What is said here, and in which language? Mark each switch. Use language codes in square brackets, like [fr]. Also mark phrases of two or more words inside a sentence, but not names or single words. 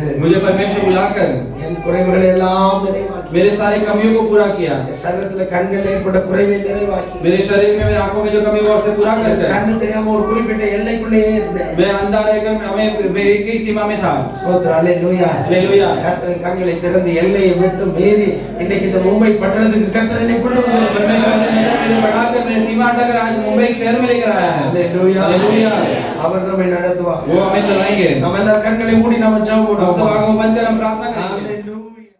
[hi] मुझे परमेश्वर बुलाकर [ta] என் குறைவுகளை எல்லாம் நிறைவாக்கி, [hi] मेरे सारी कमियों को पूरा किया। [ta] என் சரீரத்துல கண்கள் ஏற்பட்ட குறைவை நிறைவாக்கி, [hi] मेरे शरीर में मेरी आंखों में जो कमी हुआ उसे पूरा कर कर [ta] கண்ணு தெரியாம ஒரு குறிப்பிட்ட எல்லைக்குள்ளேயே இருந்தேன். [hi] मैं अंधा रहकर मैं एक ही सीमा में था। [ta] ஸ்தோத்திரம். அல்லேலூயா. [hi] हालेलुया। [ta] கர்த்தரின் கண்களை திறந்து எல்லையை விட்டு மீறி இன்னைக்கு இந்த மும்பை பட்டணத்துக்கு கர்த்தர் என்னை கொண்டு வந்தார். [hi] परमेश्वर ने पहले बढ़ाकर मेरे सीमा हटाकर आज मुंबई एक शहर में लेकर आया है। [en] Hallelujah. Hallelujah. [ta] அவர் நம்மை நடத்துவார். [hi] वो हमें चलाएंगे। [ta] நம்ம எல்லாரும் கண்களை மூடி நாம ஜெபம் [hi] हम सब [ta] பண்ணுவோம். [hi] आंखों बंद कर हम प्रार्थना करेंगे। [en] Hallelujah.